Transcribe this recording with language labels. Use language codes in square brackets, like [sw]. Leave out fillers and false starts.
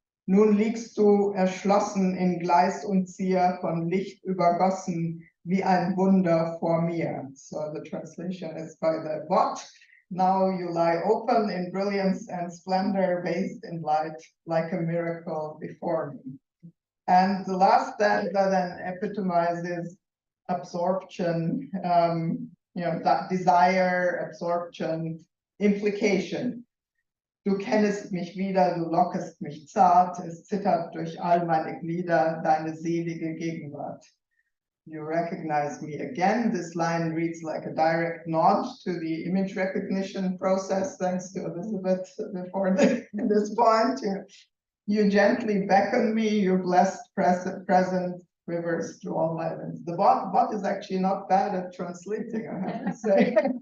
[de] Nun liegst du erschlossen in Gleis und Zier, von Licht übergossen, wie ein Wunder vor mir. [en] So the translation is by the bot. Now you lie open in brilliance and splendor, bathed in light, like a miracle before me. And the last stanza then epitomizes absorption, that desire, absorption, implication. [de] Du kennest mich wieder, du lockest mich zart, es zittert durch all meine Glieder, deine selige Gegenwart. [en] You recognize me again. This line reads like a direct nod to the image recognition process, thanks to Elizabeth before this point. You gently beckon me, your blessed present rivers through all my limbs. The bot is actually not bad at translating, I have to say.